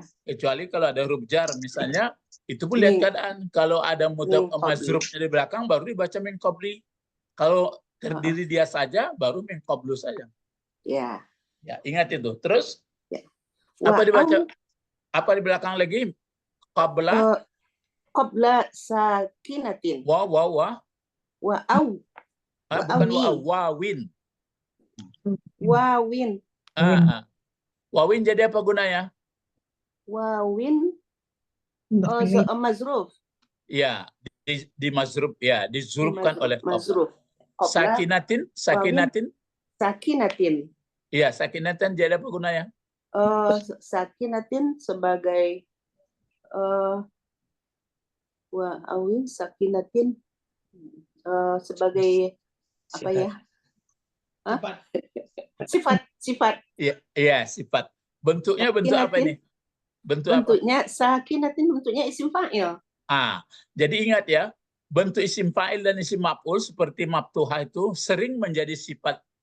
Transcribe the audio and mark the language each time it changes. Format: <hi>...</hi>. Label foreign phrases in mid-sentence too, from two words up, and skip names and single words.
<id>Kecuali kalau ada huruf jar misalnya, itu pun lihat keadaan. Kalau ada mudhaf mazrufnya di belakang baru dibaca</id> <ar>من قبلِ.</ar> <id>Kalau terdiri dia saja baru</id> <ar>من قبلُ</ar> <id>saja. Ya. Ya, ingat itu. Terus Apa dibaca? Apa di belakang lagi? Qabla sakinatin. Wa. Bukan wawin. Wawin. Wawin jadi apa gunanya? Wawin mazruf. Ya, di mazruf ya, dizurufkan oleh mazruf. Sakinatin. Iya, sakinatin jadi apa gunanya? Sakinatin sebagai wawin sakinatin sebagai apa ya? Sifat. Iya, sifat. Bentuknya bentuk apa ini? Bentuknya sakinatin, bentuknya isim fa'il. Jadi ingat ya, bentuk isim fa'il dan isim maf'ul seperti maftuha itu sering menjadi sifat.</id>